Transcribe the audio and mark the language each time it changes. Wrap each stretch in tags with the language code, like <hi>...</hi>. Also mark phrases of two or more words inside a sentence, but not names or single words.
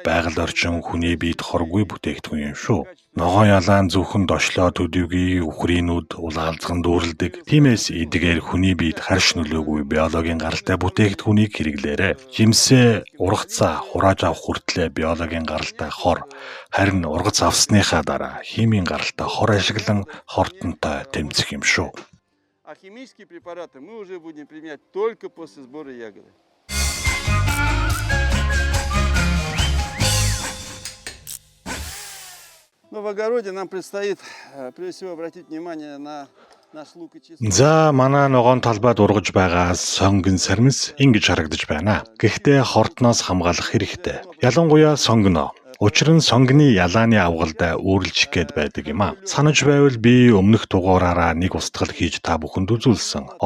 <mn>Байгаль орчин хүний биед хоргүй бүтээгдэхүүн юм шүү. Ногоон ялаан зөвхөн дошлоо төдийгүй үхрийнүүд улаалзган дүүрэлдэг. Тиймээс эдгээр хүний биед харш нөлөөгүй биологийн гаралтай бүтээгдэхүүнийг хэрэглээрэй. Жимсээ ургацаа хурааж авах хүртлээр биологийн гаралтай хор, харин ургац авсныхаа дараа химийн гаралтай хор ашиглан хортонтой тэмцэх юм шүү.</mn> <ru>А химические препараты мы уже будем применять только после сбора ягоды. Но в огороде нам предстоит прежде всего обратить внимание на наш лук и чеснок.</ru> <mn>За манай ногоон талбайд ургаж байгаа сонгон сармис ингэж харагдаж байна. Гэхдээ хортноос хамгаалах хэрэгтэй. Ялангуяа сонгоно. Учир нь сонгоны ялааны авгалдаа үүрлжих гээд байдаг юм а. Санаж байвал би өмнөх дугаараараа нэг устгал хийж та бүхэнд үзүүлсэн.</mn>